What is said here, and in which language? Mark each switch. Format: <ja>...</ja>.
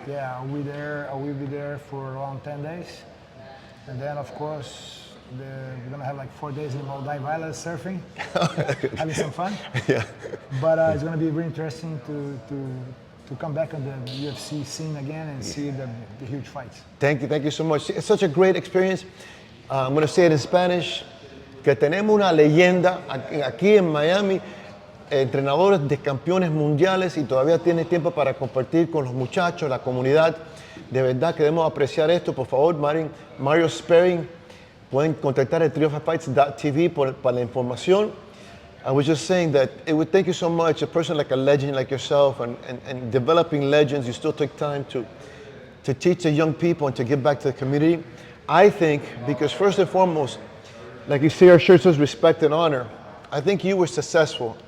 <en>Yeah, I will be there for around 10 days. And then, of course, we're gonna have like 4 days in Maldives Islands surfing, having some fun. Yeah. But it's gonna be really interesting to come back on the UFC scene again and see the huge fights. Thank you so much. It's such a great experience. I'm going to say it in Spanish,</en> <es>que tenemos una leyenda aquí en Miami, entrenadores de campeones mundiales y todavía tiene tiempo para compartir con los muchachos, la comunidad. De verdad queremos apreciar esto. Por favor, Mario Sperry, pueden contactar el trioffights.tv para la información.</es> <en>I was just saying that it would thank you so much, a person like a legend like yourself and developing legends, you still took time to teach the young people and to give back to the community. I think, because first and foremost, like you see our shirt says respect and honor, I think you were successful.</en>